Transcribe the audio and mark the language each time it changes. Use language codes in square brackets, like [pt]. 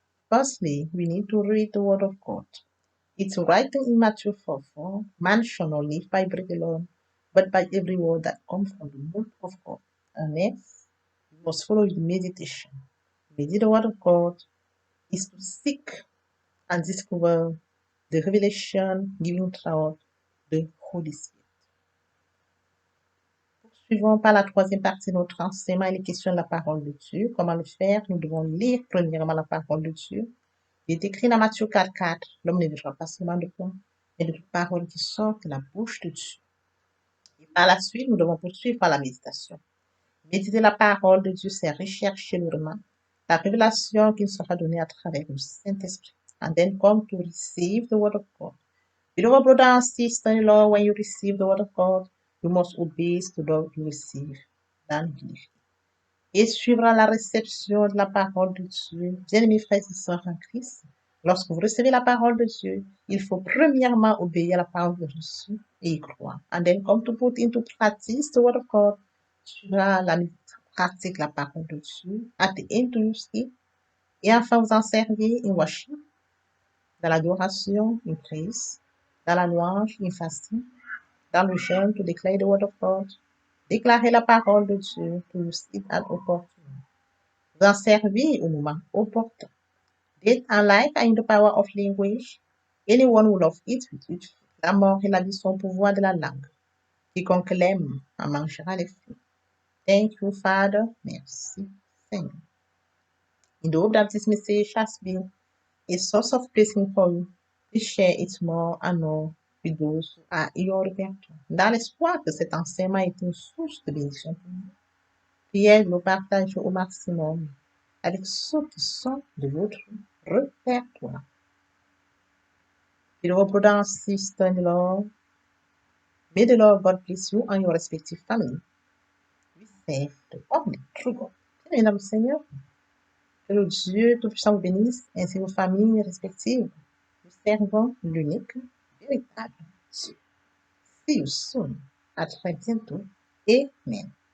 [en] Firstly, we need to read the word of God. It's written in Matthew 4:4, man shall not live by bread alone, but by every word that comes from the mouth of God. And next, we must follow the meditation. Meditate the word of God is to seek and discover the revelation given throughout the Holy Spirit. [fr] Poursuivons par la troisième partie de notre enseignement et les questions de la parole de Dieu. Comment le faire? Nous devons lire premièrement la parole de Dieu. Il est écrit dans Matthieu 4:4, l'homme ne vivra pas seulement de pain, mais de toute parole qui sort de la bouche de Dieu. Et par la suite, nous devons poursuivre par la méditation. Méditer la parole de Dieu, c'est rechercher la révélation qui nous sera donnée à travers le Saint-Esprit. [en] And then come to receive the word of God. Beloved brother and sister in law, when you receive the word of God, you must obey to what you receive. Then believe. [fr] Et suivra la réception de la parole de Dieu. Bien-aimés frères et sœurs en Christ, lorsque vous recevez la parole de Dieu, il faut premièrement obéir à la parole de Jésus et y croire. [en] And then come to put into practice the word of God. [fr] Suivra la pratique la parole de Dieu. [en] At the end to use it. [fr] Et enfin vous en servir [en] in worship, [fr] dans l'adoration, [en] in praise, [fr] dans la louange, [en] in fasting, [fr] dans le jeûne, [en] to declare the word of God. [fr] Déclarer la parole de Dieu, [en] to use it at opportune. [fr] Vous en servir au moment opportun. [en] Death and life are in the power of language. Anyone who loves it will eat. [fr] La mort et la vie sont au pouvoir de la langue. Quiconque l'aime en mangera les fruits. [en] Thank you, Father. [fr] Merci, Seigneur. [en] In the hope that this message has been a source of blessing for you, please share it more and more with those who are in your répertoire. [fr] Dans l'espoir que cet enseignement est une source de bénédiction pour vous, priez le partage au maximum avec ceux qui sont de votre répertoire. [en] Beloved brother and sister in the Lord, may the Lord God bless you and your respective family. We serve the only true God. [fr] Bien, Seigneur, que le Dieu Tout-Puissant vous bénisse ainsi vos familles respectives. Nous servons l'unique, véritable Dieu. [en] See you soon. [fr] À très bientôt. Amen.